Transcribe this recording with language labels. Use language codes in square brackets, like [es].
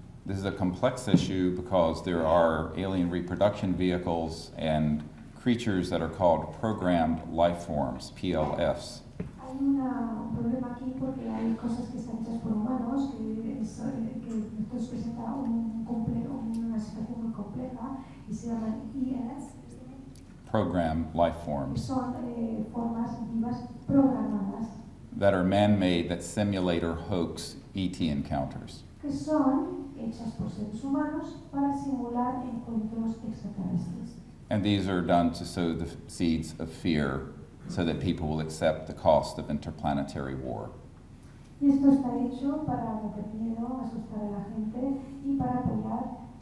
[en] This is a complex issue because there are alien reproduction vehicles and creatures that are called programmed life forms, PLFs. [es] Hay un problema aquí porque hay cosas que están hechas por humanos que entonces presenta una situación muy compleja y se llaman ES. [en] Programmed life forms. [es] Son formas vivas programadas. [en] That are man-made that simulate or hoax ET encounters. [es] Que son hechas por seres humanos para simular encuentros extraterrestres. [en] And these are done to sow the seeds of fear so that people will accept the cost of interplanetary war. [es] Y esto está hecho para meter miedo, asustar a la gente y para apoyar